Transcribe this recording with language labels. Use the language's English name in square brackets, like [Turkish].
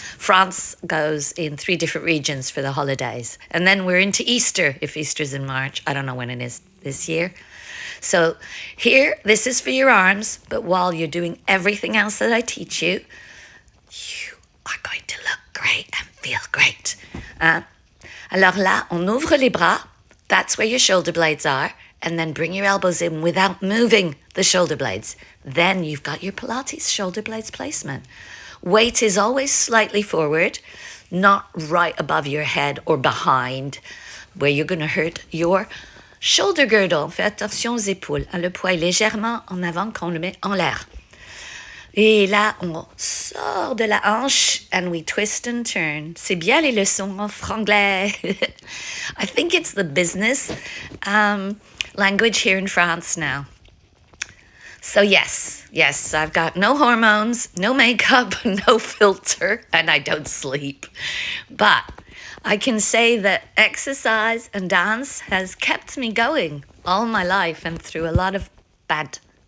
[English] France goes in 3 different regions for the holidays. And then we're into Easter, if Easter's in March. I don't know when it is this year. So here, this is for your arms. But while you're doing everything else that I teach you, you are going to look great and feel great. [French] Alors là, on ouvre les bras. [English] That's where your shoulder blades are. And then bring your elbows in without moving the shoulder blades. Then you've got your Pilates shoulder blades placement. Weight is always slightly forward, not right above your head or behind, where you're going to hurt your shoulder girdle. [French] Fais attention aux épaules. Le poids est légèrement en avant quand on le met en l'air. Et là, on sort de la hanche [English] and we twist and turn. [French] C'est bien les leçons en franglais. [English] I think it's the business language here in France now. So yes, I've got no hormones, no makeup, no filter, and I don't sleep. But I can say that exercise and dance has kept me going all my life and through a lot of bad.